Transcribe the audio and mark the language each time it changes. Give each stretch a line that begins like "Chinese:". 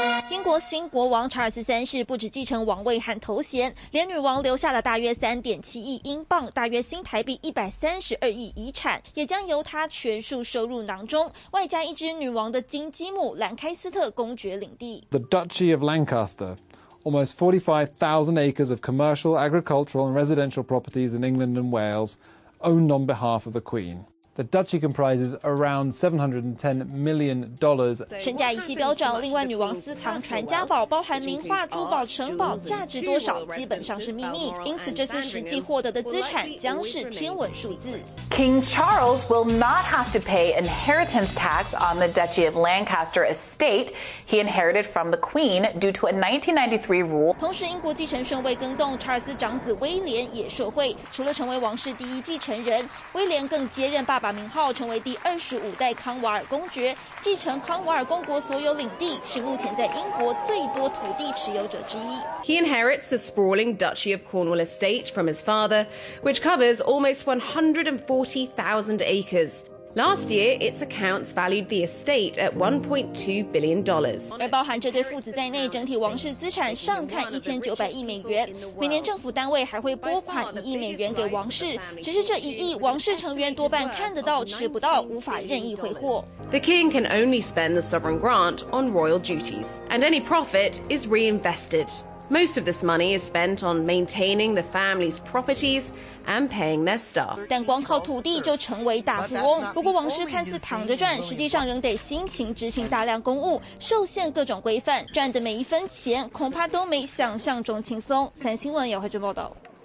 Chinese: 英国新国王查尔斯三世不止继承王位和头衔，连女王留下了大约3.7亿英镑，大约新台币132亿遗产，也将由他全数收入囊中，外加一支女王的金积木兰开斯特公爵领地。
English: The Duchy of Lancaster, almost 45,000 acres of commercial, agricultural, and residential properties in England and Wales, owned on behalf of the Queen. The duchy comprises around $710 million.
Chinese: 身价一系飙涨，另外女王私藏传家宝，包含名画、珠宝、城堡，价值多少基本上是秘密。因此，这次实际获得的资产将是天文数字。
English: King Charles will not have to pay inheritance tax on the Duchy of Lancaster estate he inherited from the Queen due to a 1993 rule.
Chinese: 同时，英国继承顺位更动，查尔斯长子威廉也受惠。除了成为王室第一继承人，威廉更接任爸爸名号，成为第25代康瓦尔公爵，继承康瓦尔公国所有领地，是目前在英国最多土地持有者之一。
English: He inherits the sprawling Duchy of Cornwall estate from his father, which covers almost 140,000 acres. Last year, its accounts valued the estate at $1.2 billion.
Chinese: 而包含这对父子在内，整体王室资产上看1900亿美元。每年政府单位还会拨款1亿美元给王室，只是这一亿，王室成员多半看得到吃不到，无法任意挥霍。
English: The king can only spend the sovereign grant on royal duties, and any profit is reinvested. Most of this money is spent on maintaining the family's properties. And paying their staff.
Chinese: 但光靠土地就成为大富翁。不过王室看似躺着赚，实际上仍得辛勤执行大量公务，受限各种规范，赚的每一分钱恐怕都没想象中轻松。三新闻有汇报报道。